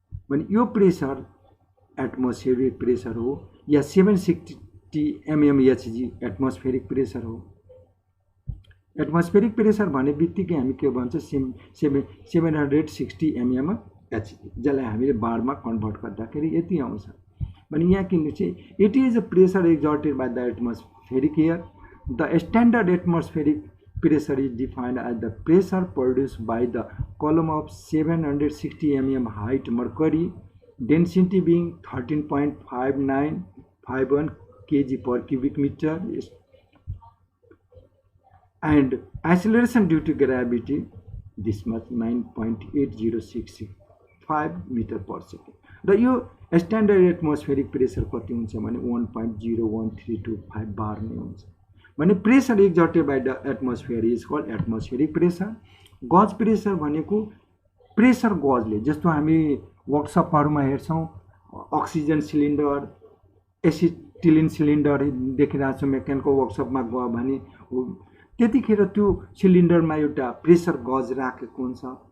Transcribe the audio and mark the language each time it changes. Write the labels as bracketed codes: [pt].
[ne] भने यो pressure atmospheric pressure हो या 760 mmHg एटमोस्फेरिक प्रेसर हो। एटमोस्फेरिक प्रेसर भने बित्तिकै हामी के भन्छ 760 mmHg, जसलाई हामीले बारमा कन्भर्ट गर्दाखेरि यति आउँछ। भने यहाँ किन चाहिँ [en] It is a pressure exerted by the atmospheric air. The standard atmospheric pressure is defined as the pressure produced by the column of 760 mm height mercury, density being 13.5951 kg per cubic meter, and acceleration due to gravity this much 9.8065 meter per second. [ne] र यो standard atmospheric pressure कति हुन्छ भने 1.01325 बार नै हुन्छ। [en] भने pressure exerted by the atmosphere is called atmospheric pressure. [ne] Gauge pressure भनेको pressure गजले, जस्तो हामी वर्कसपहरुमा हेर्छौं अक्सिजन सिलिन्डर, एसिटिलिन सिलिन्डर देखिरहेको छ। मेकानिकल वर्कसपमा गयो भने त्यतिखेर त्यो सिलिन्डरमा एउटा प्रेसर गज राखेको हुन्छ।